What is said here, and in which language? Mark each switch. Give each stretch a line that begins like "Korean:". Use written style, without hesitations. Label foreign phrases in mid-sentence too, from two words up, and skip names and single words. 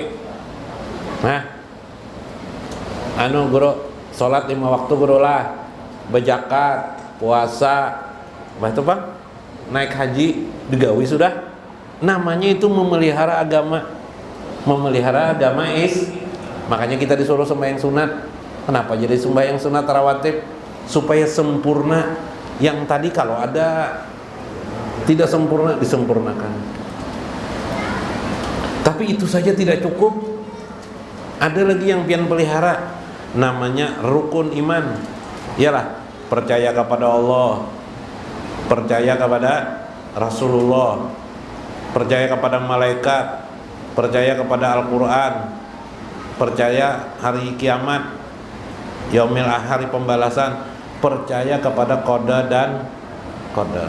Banjar: Nah, guru, sholat 5 waktu guru lah, berzakat, puasa, apa itu Bang? Naik haji, digawi sudah.
Indonesian: Namanya itu memelihara agama. Memelihara agama makanya kita disuruh sembahyang sunat. Kenapa jadi sembahyang sunat rawatib? Supaya sempurna. Yang tadi kalau ada tidak sempurna, disempurnakan. Tapi itu saja tidak cukup.
Banjar: Ada lagi yang pian pelihara, namanya rukun iman.
Indonesian: Iyalah, percaya kepada Allah, percaya kepada Rasulullah, percaya kepada malaikat, percaya kepada Al-Quran, percaya hari kiamat,
Arabic: yaumil akhir,
Indonesian: hari pembalasan, percaya kepada qada dan qadar.